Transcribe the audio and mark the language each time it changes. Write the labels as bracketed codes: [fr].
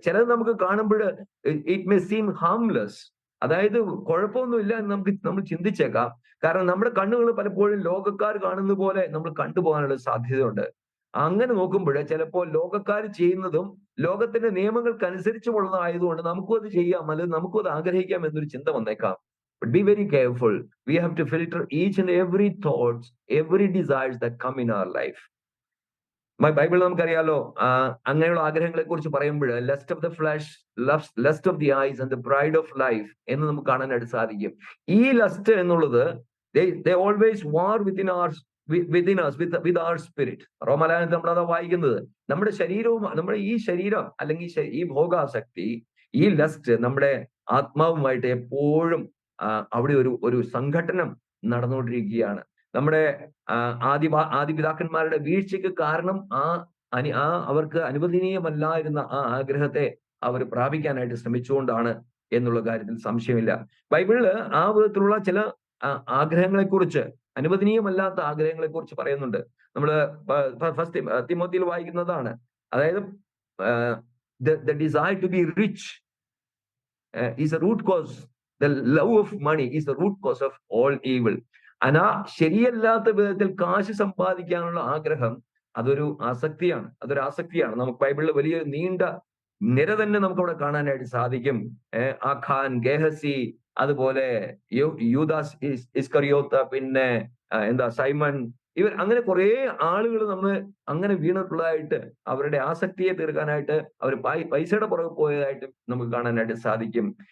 [ml] ചിലത് നമുക്ക് കാണുമ്പോൾ [en] it may seem harmless, [ml] അതായത് കുഴപ്പമൊന്നുമില്ല എന്ന് നമ്മൾ ചിന്തിച്ചേക്കാം. കാരണം നമ്മുടെ കണ്ണുകൾ പലപ്പോഴും ലോകക്കാർ കാണുന്ന പോലെ നമ്മൾ കണ്ടുപോകാനുള്ള സാധ്യതയുണ്ട്. അങ്ങനെ നോക്കുമ്പോൾ ചിലപ്പോൾ ലോകക്കാർ ചെയ്യുന്നതും ലോകത്തിന്റെ നിയമങ്ങൾക്കനുസരിച്ചുള്ളതായതുകൊണ്ട് നമുക്കും അത് ചെയ്യാം, അല്ലെങ്കിൽ നമുക്കും അത് ആഗ്രഹിക്കാം എന്നൊരു ചിന്ത വന്നേക്കാം. [en] But be very careful. We have to filter each and every thoughts, every desires that come in our life. [ml] Bible നമുക്കറിയാലോ, അങ്ങനെയുള്ള ആഗ്രഹങ്ങളെ കുറിച്ച് പറയുമ്പോൾ [en] lust of the flesh, lust of the eyes and the pride of life [ml] എന്ന് നമുക്ക് കാണാനായിട്ട് സാധിക്കും. ഈ ലസ്റ്റ് എന്നുള്ളത് [en] they always war within us with our spirit. [ml] റോമാലേഖനത്തിൽ നമ്മൾ അതാ വായിക്കുന്നത്. നമ്മുടെ ശരീരവും, നമ്മുടെ ഈ ശരീരം അല്ലെങ്കിൽ ഈ ഭോഗാസക്തി, ഈ ലസ്റ്റ് നമ്മുടെ ആത്മാവുമായിട്ട് എപ്പോഴും അവിടെ ഒരു സംഘട്ടനം നടന്നുകൊണ്ടിരിക്കുകയാണ്. നമ്മുടെ ആദിപിതാക്കന്മാരുടെ വീഴ്ചയ്ക്ക് കാരണം അവർക്ക് അനുവദനീയമല്ലായിരുന്ന ആ ആഗ്രഹത്തെ അവർ പ്രാപിക്കാനായിട്ട് ശ്രമിച്ചുകൊണ്ടാണ് എന്നുള്ള കാര്യത്തിൽ സംശയമില്ല. ബൈബിളില് ആ വിധത്തിലുള്ള ചില ആഗ്രഹങ്ങളെ കുറിച്ച്, അനുവദനീയമല്ലാത്ത ആഗ്രഹങ്ങളെ കുറിച്ച് പറയുന്നുണ്ട്. നമ്മള് ഫസ്റ്റ് തിമോത്തിയിൽ വായിക്കുന്നതാണ്. അതായത് [en] the desire to be rich is a root cause. The love of money is the root cause of all evil. [ml] ശരിയല്ലാത്ത വിധത്തിൽ കാശ് സമ്പാദിക്കാനുള്ള ആഗ്രഹം അതൊരു ആസക്തിയാണ്. നമുക്ക് ബൈബിളിൽ വലിയൊരു നീണ്ട നിര തന്നെ നമുക്ക് അവിടെ കാണാനായിട്ട് സാധിക്കും. ആഖാൻ, ഗേഹസി, അതുപോലെ യൂദാസ് ഇസ്കറിയോത്ത്, പിന്നെ സൈമൺ, ഇവർ അങ്ങനെ കുറെ ആളുകൾ നമ്മൾ അങ്ങനെ വീണിട്ടുള്ളതായിട്ട്, അവരുടെ ആസക്തിയെ തീർക്കാനായിട്ട് അവർ പൈസയുടെ പുറകെ പോയതായിട്ട് നമുക്ക് കാണാനായിട്ട് സാധിക്കും.